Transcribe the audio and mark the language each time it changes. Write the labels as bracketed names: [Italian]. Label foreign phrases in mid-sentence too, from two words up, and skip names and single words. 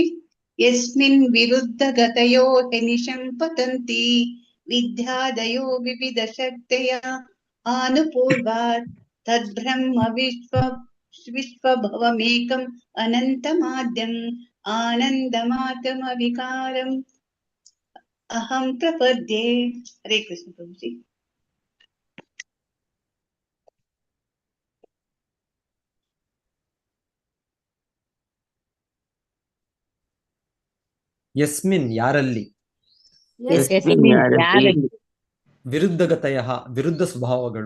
[Sanskrit] ಯಸ್ಮಿನ್ ವಿರುದ್ಧ ಗತಯೋ ಹನಿಶಂ ಪತಂತಿ ವಿದ್ಯಾದಯೋ ವಿವಿಧ ಶಕ್ತಯ ಆನುಪೂರ್ವಾತ್ ತದ್ಬ್ರಹ್ಮ ವಿಶ್ವಭವಮೇಕಂ ಅನಂತಮಾದ್ಯಂ ಆನಂದ ಮಾತ್ರಂ ಅವಿಕಾರಂ ಅಹಂ ಪ್ರಪದ್ಯೆ. ಹರೇ ಕೃಷ್ಣ ಪ್ರಭುಜಿ. [Kannada] ಯಸ್ಮಿನ್ ಯಾರಲ್ಲಿ, ವಿರುದ್ಧಗತಯ ವಿರುದ್ಧ ಸ್ವಭಾವಗಳು,